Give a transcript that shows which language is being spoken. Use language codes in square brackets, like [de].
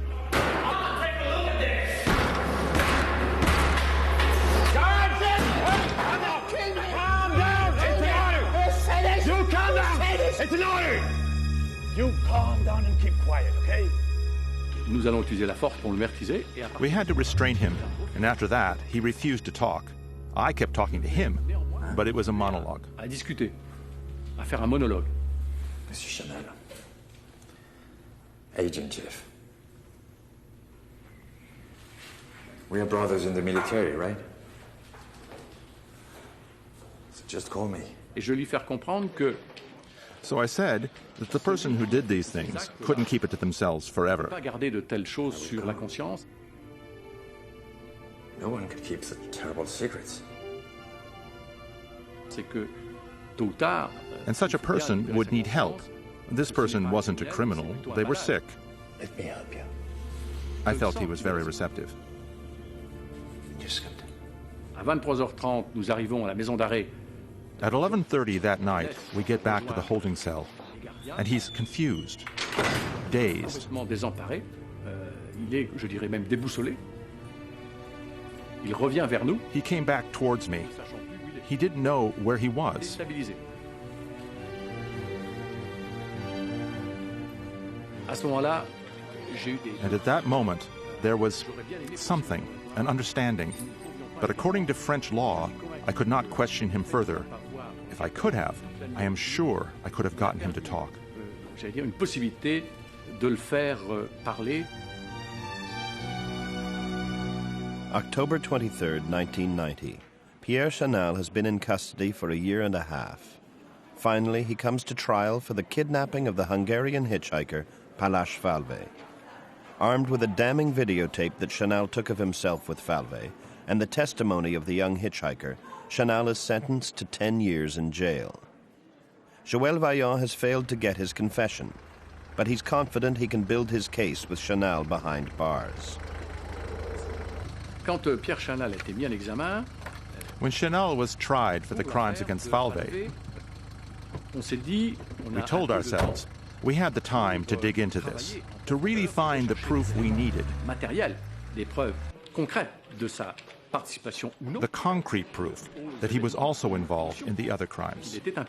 [en] Take a look at this! Calm down! It's an order! You calm down! It's an order! You calm down and keep quiet, okay? [fr] Nous allons utiliser la force pour le maîtriser. [en] We had to restrain him, and after that, he refused to talk. I kept talking to him, but it was a monologue. [fr] À discuter, à faire un monologue. [en] Monsieur Chanel, Agent Jeff, we are brothers in the military, right? So just call me. [fr] Et je lui faire comprendre que. [en] So I said that the person who did these things couldn't keep it to themselves forever. [fr] Pas garder de telles choses sur la conscience. [en] No one could keep such terrible secrets. [fr] C'est que tôt ou tard. [en] And such a person would need help. This person wasn't a criminal. They were sick. Let me help you. I felt he was very receptive. Just come. [fr] À 23h30, nous arrivons à la maison d'arrêt. [en] At 11:30 that night, we get back to the holding cell, and he's confused, dazed. [fr] Complètement désemparé. Il est, je dirais même, déboussolé. Il revient vers nous. [en] He came back towards me. He didn't know where he was. [fr] Déstabilisé. À ce moment-là, j'ai eu des. [en] And at that moment, there was something, an understanding. But according to French law, I could not question him further. If I could have, I am sure I could have gotten him to talk. [fr] J'allais dire une possibilité de le faire parler. [en] October 23rd, 1990. Pierre Chanel has been in custody for a year and a half. Finally, he comes to trial for the kidnapping of the Hungarian hitchhiker Palas Falvey. Armed with a damning videotape that Chanel took of himself with Falvey and the testimony of the young hitchhiker, Chanel is sentenced to 10 years in jail. Joël Vaillant has failed to get his confession, but he's confident he can build his case with Chanel behind bars. [fr] Quand Pierre Chanel a été mis en examen, [en] when Chanel was tried for the crimes against Falvey, we told ourselves we had the time to dig into this, to really find the proof we needed. [fr] Matériel, des preuves concrètes de sa participation ou non. [en] The concrete proof that he was also involved in the other crimes.